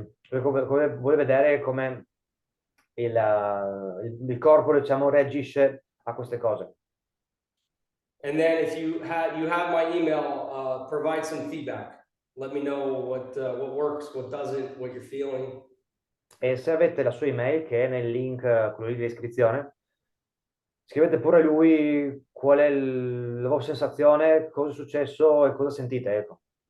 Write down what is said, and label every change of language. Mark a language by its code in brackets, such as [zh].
[it] Vuoi vedere come il corpo, diciamo, reagisce a queste cose. [en] And then if you have my email, provide some feedback. Let me know what works, what doesn't, what you're feeling. [it] E se avete la sua email, che è nel link, quello lì di descrizione, scrivete pure lui qual è la vostra sensazione, cosa è successo e cosa sentite, ecco.